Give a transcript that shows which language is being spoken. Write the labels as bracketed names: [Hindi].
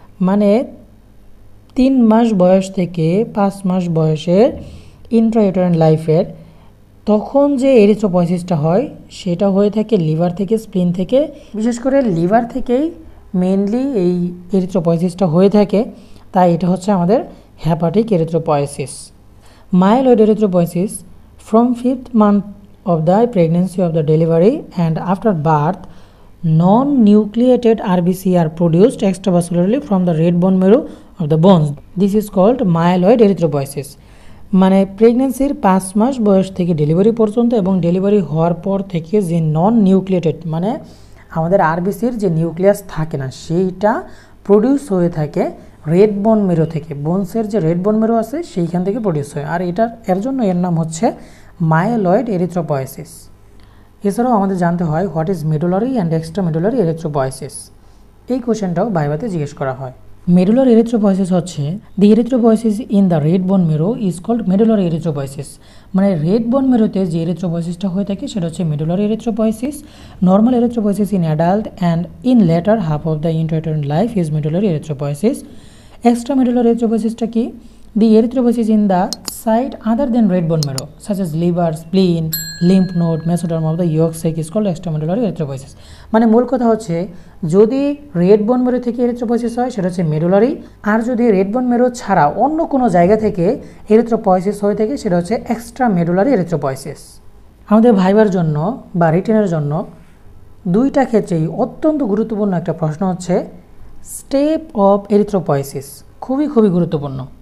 [Bangla] মানে 3 মাস বয়স থেকে 5 মাস বয়সের ইন্ট্রাইউটেরাইন লাইফের তখন যে এরিথ্রোপয়েসিসটা হয় সেটা হয়ে থাকে লিভার থেকে, স্প্লিন থেকে। বিশেষ করে লিভার থেকেই মেইনলি এই এরিথ্রোপয়েসিসটা হয়ে থাকে, তাই এটা হচ্ছে আমাদের hepatic erythropoiesis. [English] Myeloid erythropoiesis from 5th month of the pregnancy of the delivery and after birth non-nucleated RBC are produced extravascularly from the red bone marrow of the bones. This is called myeloid erythropoiesis. [Bangla] মানে প্রেগনেন্সির 5 মাস বয়স থেকে delivery পর্যন্ত এবং delivery হওয়ার পর থেকে যে নন নিউক্লিয়েটেড মানে আমাদের আরবিসির যে নিউক্লিয়াস থাকে না সেইটা প্রডিউস হয়ে থাকে রেড বোন মেরো থেকে। বোনসের যে রেড বোন মেরো আছে সেইখান থেকে প্রডিউস হয়, আর এর জন্য এর নাম হচ্ছে মাইলয়েড এরিথ্রোপয়েসিস। এছাড়াও আমাদের জানতে হয় [English] What is medullary and extra medullary erythropoiesis. [Bangla] এই কোশ্চেনটাও ভাইভাতে জিজ্ঞেস করা হয়। মেডুলার এরিথ্রোপয়েসিস হচ্ছে [English] The erythropoiesis in the red bone marrow is called medullary erythropoiesis. [Bangla] মানে রেড বোন মেরোতে যে এরিথ্রোপয়েসিসটা হয়ে থাকে সেটা হচ্ছে medullary erythropoiesis. [English] Normal erythropoiesis in adult and in later half of the intrauterine life is medullary erythropoiesis. [Bangla] Extra medullary এরিথ্রোপয়েসিসটা কি? [English] The erythropoiesis in the site other than red bone marrow such as liver, spleen, lymph node, mesoderm of the yolk sac is called extramedullary erythropoiesis. [Bangla] মানে মূল কথা হচ্ছে যদি red বোন মেরো থেকে erythropoiesis হয় সেটা হচ্ছে মেডুলারি, আর যদি রেড বোন মেরো ছাড়া অন্য কোনো জায়গা থেকে এরিথ্রোপয়েসিস হয়ে থাকে সেটা হচ্ছে এক্সট্রা মেডুলারি এরিথ্রোপয়েসিস। আমাদের ভাইবার জন্য বা রিটেনের জন্য দুইটা ক্ষেত্রেই অত্যন্ত গুরুত্বপূর্ণ একটা প্রশ্ন হচ্ছে [English] Step of erythropoiesis. [Bangla] খুবই গুরুত্বপূর্ণ।